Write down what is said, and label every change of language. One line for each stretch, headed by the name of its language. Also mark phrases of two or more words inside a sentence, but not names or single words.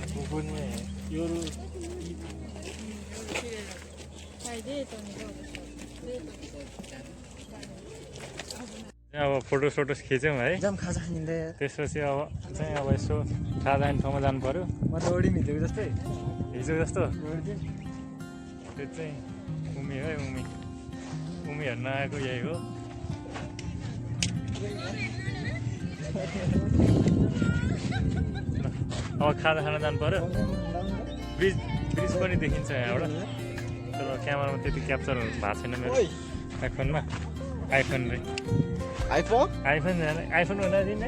Japanese: ここね夜はいデートにどうでしょうデートに
Nepali: अब फोटो सोटो खिच्यौँ है जाम खाजा खानिँदै त्यसपछि अब चाहिँ अब यसो खाजा खाने ठाउँमा जानु पर्यो म त ओडी हिँडेको जस्तै हिजो जस्तो त्यो चाहिँ उमी है उमी हेर्न आएको यही हो अब खाजा खान जानु पर्यो ब्रिज पनि देखिन्छ यहाँबाट तर क्यामेरामा त्यति क्याप्चर भएको छैन मेरो आइफोनमा आइफोन रे आइफोन हुँदा दिने